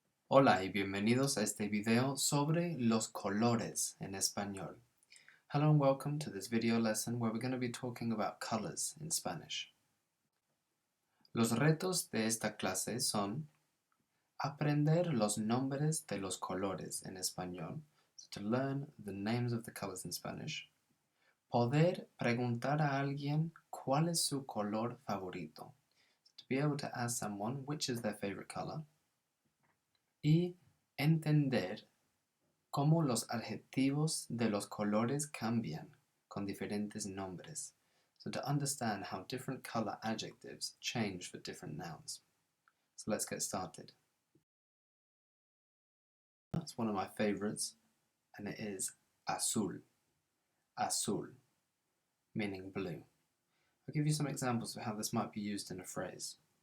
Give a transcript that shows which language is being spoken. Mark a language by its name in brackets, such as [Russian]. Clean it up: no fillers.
[Spanish] Hola y bienvenidos a este video sobre los colores en español. [English] Hello and welcome to this video lesson where we're going to be talking about colors in Spanish. [Spanish] Los retos de esta clase son aprender los nombres de los colores en español, [English] so to learn the names of the colors in Spanish, [Spanish] poder preguntar a alguien cuál es su color favorito, [English] to be able to ask someone which is their favorite color, [Spanish] y entender cómo los adjetivos de los colores cambian con diferentes nombres. [English] So to understand how different color adjectives change for different nouns. So let's get started. That's one of my favorites, and it is azul. Azul, meaning blue. I'll give you some examples of how this might be used in a phrase.